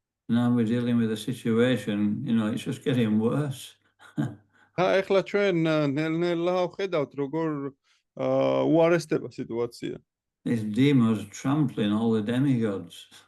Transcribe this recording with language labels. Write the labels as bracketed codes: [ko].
[en] Now we're dealing with a situation, it's just getting worse. [ka] და ეხლა ჩვენ ნელ-ნელა ვხედავთ როგორ უარესდება სიტუაცია. [en] This demon was trampling all the demigods.